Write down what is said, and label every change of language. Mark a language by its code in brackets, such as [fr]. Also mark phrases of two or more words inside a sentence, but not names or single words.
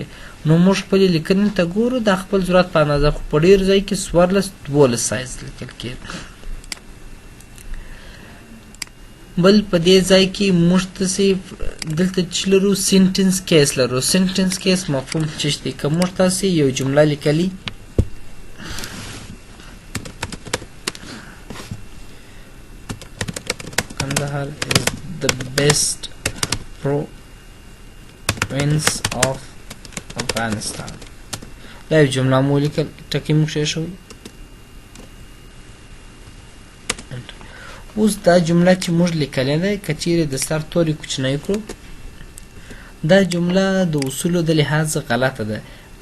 [ps] نو موږ خپلې لیکنې ته ګورو د خپل ضرورت په اندازه، خو په ډېر ځای کې 14-12 سایز لیکل کېږي. بل په دې ځای کې موږ تاسې دلته چې لرو سینټنس کیس لرو. سینټنس کیس مفهوم څه دی؟ که موږ تاسې یو جمله لیکلي [en] Kandahar is the best province of Afghanistan. [ps] دا یو جمله مو لیکل، ټکي موږ کېښودو. اوس دا جمله چې موږ لیکلې ده که چیرې د سر توري کوچنی کړو دا جمله د اصولو د لحاظ غلطه ده.